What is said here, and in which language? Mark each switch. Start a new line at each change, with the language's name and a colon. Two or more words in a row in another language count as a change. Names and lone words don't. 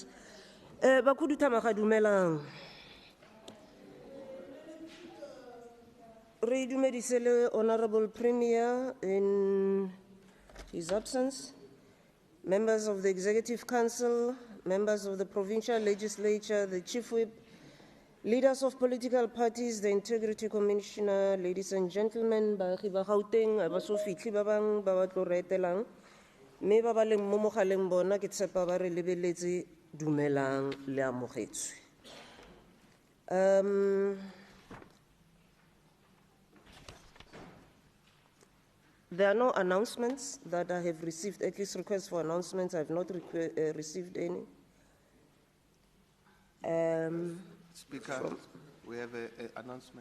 Tswana: Bakudutama dumelang. Re dumedise le
English: Honorable Premier in his absence, members of the Executive Council, members of the Provincial Legislature, the Chief Whip, leaders of political parties, the Integrity Commissioner, ladies and gentlemen,
Tswana: baagi ba Gauteng, ba so fitlhe ba bang ba ba tlo re etelang, mme ba ba leng mo mogaleng bona ke tshepa ba re lebeletse dumelang le amogetswe.
English: There are no announcements that I have received, at least requests for announcements. I have not received any. Speaker, we have an announcement.